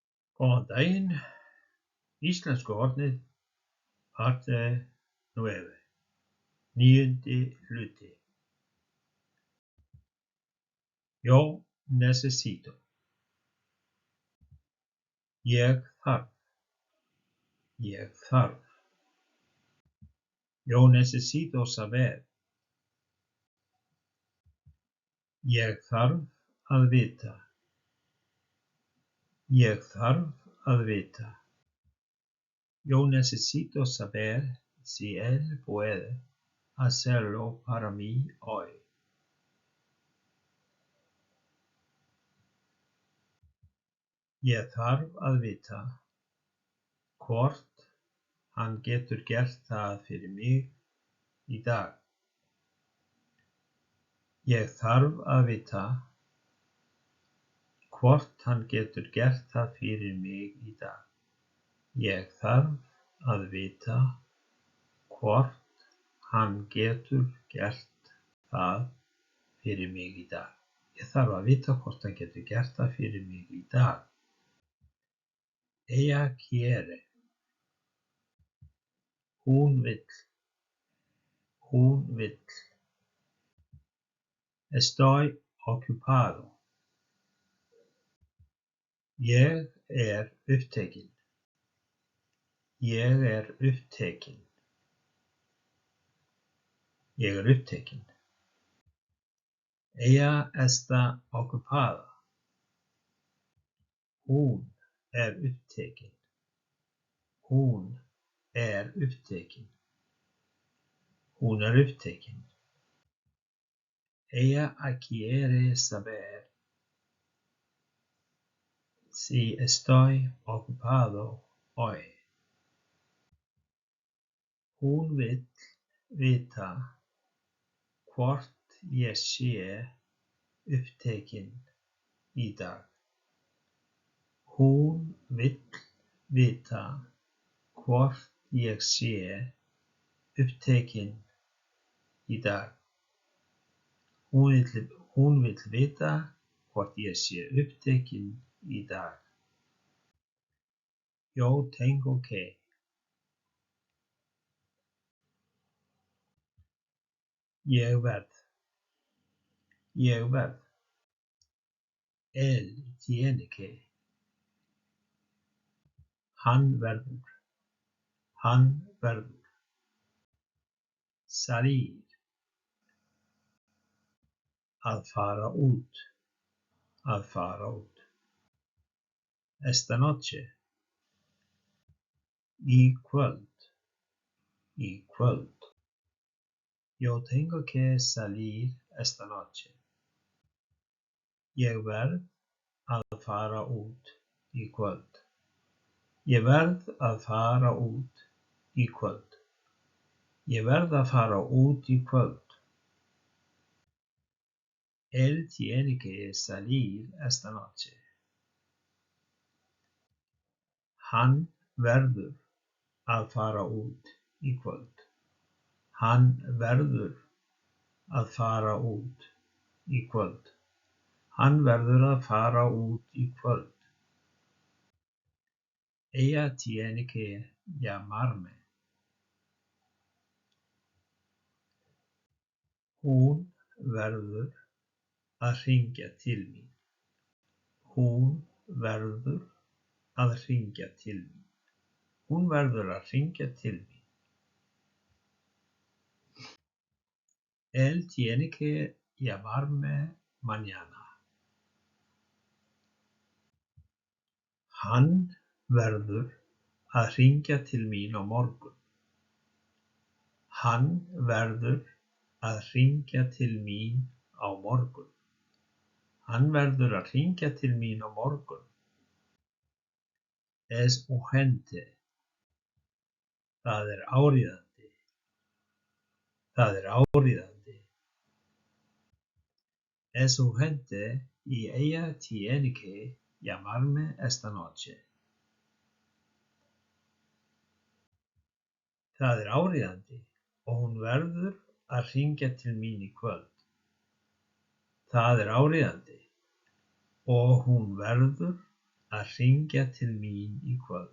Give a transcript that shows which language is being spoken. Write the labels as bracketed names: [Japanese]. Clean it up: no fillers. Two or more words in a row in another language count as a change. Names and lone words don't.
[Icelandic] Góðan daginn, íslensku hornið, [Spanish] parte nueve, 9. [Icelandic] hluti. [Spanish] Yo necesito. [Icelandic] Ég þarf. Ég þarf. [Spanish] Yo necesito saber. [Icelandic] Ég þarf að vita. Ég þarf að vita. [Spanish] Yo necesito saber si él puede hacerlo para mí hoy. [Icelandic] Ég þarf að vita hvort hann getur gert það fyrir mig í dag. Ég þarf að vita hvort hann getur gert það fyrir mig í dag. Ég þarf að vita hvort hann getur gert það fyrir mig í dag. Ég þarf að vita hvort hann getur gert það fyrir mig í dag. [Spanish] Ella quiere. [Icelandic] Hún vill. Hún vill. [Spanish] Estoy ocupado. [Icelandic] Ég upptekinn. Ég upptekinn. Ég upptekinn. [Spanish] Ella está ocupada. [Icelandic] Hún upptekin. Hún upptekin. Hún upptekin. [Spanish] Ella quiere saber si estoy ocupado hoy. [Icelandic] Hún vill vita hvort ég sé upptekin í dag. Hún vill vita hvort ég sé upptekin í dag. Hún vill vita hvort ég sé upptekin í dag. [Spanish] Yo tengo que. [Icelandic] Ég verð. Ég verð. [Spanish] Él tiene que. [Icelandic] Hann verður. Hann verður. Salir. Að fara út. Að fara út. [Spanish] Esta noche. [Icelandic] Í kvöld. Í kvöld. [Spanish] Yo tengo que salir esta noche. [Icelandic] Ég verð að fara út í kvöld. Ég verð að fara út í kvöld. Ég verð að fara út í kvöld. [Spanish] Él tiene que salir esta noche. [Icelandic] Hann verður að fara út í kvöld. Hann verður að fara út í kvöld. Hann verður að fara út í kvöld. [Spanish] Ella tiene que llamarme. [Icelandic] Hún verður að hringja til mín. Hún verður að hringja til mín. Hún verður að hringja til mín. [Spanish] Él tiene que llamarme mañana. [Icelandic] Hann verður að hringja til mín á morgun. Hann verður að hringja til mín á morgun. Hann verður að hringja til mín á morgun. [Spanish] Es urgente. [Icelandic] Það áríðandi. Það áríðandi. [Spanish] Es urgente y ella tiene que llamarme esta noche. [Icelandic] Það áríðandi og hún verður að hringja til mín í kvöld. Það áríðandi og hún verður að hringja til mín í kvöld.